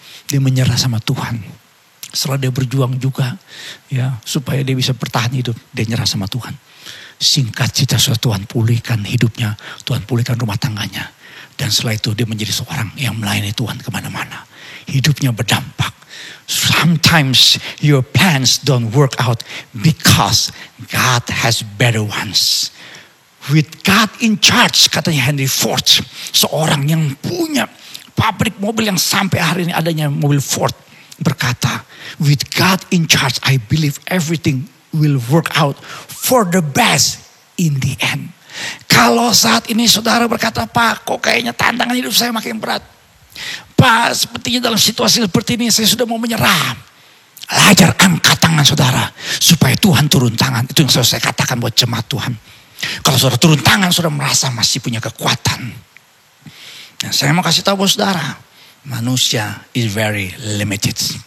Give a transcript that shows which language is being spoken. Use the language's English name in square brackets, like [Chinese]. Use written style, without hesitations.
[Indonesian] Dia menyerah sama Tuhan. Setelah dia berjuang juga, ya, supaya dia bisa bertahan hidup, dia nyerah sama Tuhan. Singkat cerita, Tuhan pulihkan hidupnya, Tuhan pulihkan rumah tangganya. Dan setelah itu dia menjadi seorang yang melayani Tuhan kemana-mana. Hidupnya berdampak. [English] Sometimes your plans don't work out because God has better ones. With God in charge, [Indonesian] katanya [English] Henry Ford. [Indonesian] Seorang yang punya pabrik mobil yang sampai hari ini adanya mobil Ford. Berkata, [English] with God in charge, I believe everything will work out for the best in the end. [Indonesian] Kalau saat ini saudara berkata, Pak, kok kayaknya tantangan hidup saya makin berat. Pak, sepertinya dalam situasi seperti ini saya sudah mau menyerah. Ajar angkat tangan saudara, supaya Tuhan turun tangan. Itu yang saya katakan buat jemaat Tuhan. Kalau saudara turun tangan, saudara merasa masih punya kekuatan. Nah, saya mau kasih tahu buat saudara, manusia [English] is very limited.